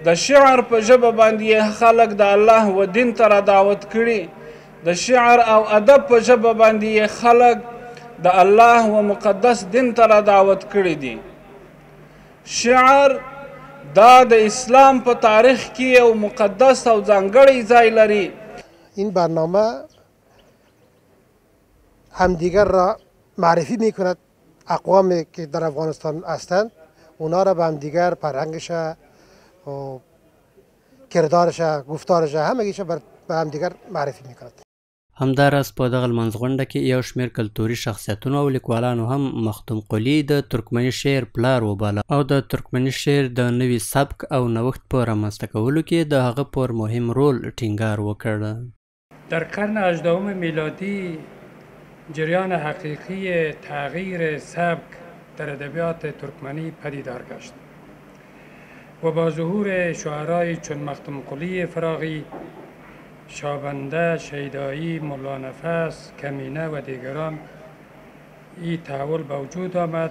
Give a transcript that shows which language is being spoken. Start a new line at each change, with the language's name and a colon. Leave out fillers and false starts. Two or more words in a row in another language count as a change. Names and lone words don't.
Pashto: د شعر په ژبه باندې یې خلک د الله و دین ته را دعوت کړي، د شعر او ادب په ژبه باندې یې خلک د الله و مقدس دین ته را دعوت کړي دي. شعر دا د اسلام په تاریخ کې یو مقدس او ځانګړی ځای لري.
Persian: این برنامه همدیگر را معرفی می کند، اقوامی که در افغانستان هستند اونا را به همدیگر فرهنگش و کردارش گفتارش همگیش به همدیگر معرفی می کند.
Pashto: همداراز په دغه لمانځغونډه کې یو شمېر کلتوري شخصیتونو او لیکوالانو هم مختوم قلی د ترکمني شعر پلار وباله او د ترکمني شعر د نوي سبک او نوښت په رامنځته کولو کې د هغه پر مهم رول ټینګار وکړ.
Persian: در قرن 18 میلادی جریان حقیقی تغییر سبک در ادبیات ترکمنی پدیدار گشت و با ظهور شاعرای چون مختوم قلی فراغی، شابنده، شیدایی، ملا نفس، کمینه و دیگران این تحول به وجود آمد.